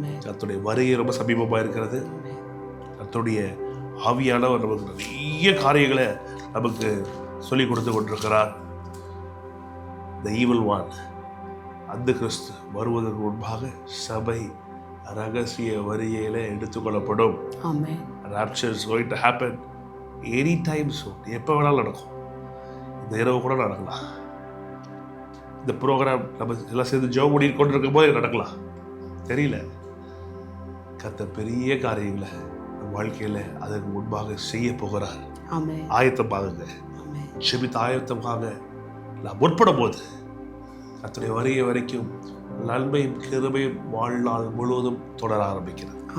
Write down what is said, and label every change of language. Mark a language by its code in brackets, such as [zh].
[ta] கர்த்தருடைய வருகை ரொம்ப சமீபமாக இருக்கிறது. கர்த்தருடைய ஆவியானவர் நமக்கு நிறைய காரியங்களை நமக்கு சொல்லிக் கொடுத்து கொண்டிருக்கிறார். [en] The evil one, [ta] அந்த கிறிஸ்து வருவதற்கு முன்பாக சபை ரகசிய வருகையில எடுத்துக்கொள்ளப்படும். [en] Rapture is going to happen anytime soon. [ta] எப்போ வேணாலும் நடக்கும். இந்த இரவு கூட நடக்கலாம். இந்த ப்ரோக்ராம் நம்ம எல்லாம் சேர்ந்து ஜெபம் பண்ணி கொண்டிருக்கும் போது நடக்கலாம், தெரியல. கர்த்தர் பெரிய காரியங்களை வாழ்க்கையில அதற்கு முன்பாக செய்ய போகிறார். ஆயத்தமாகுங்க. ஜெபித்து ஆயத்தமாக நாம் முற்படும் போது கர்த்தருடைய வருகை வரைக்கும் நன்மையும் கிருபையும் வாழ்நாள் முழுவதும் தொடர ஆரம்பிக்கிறது.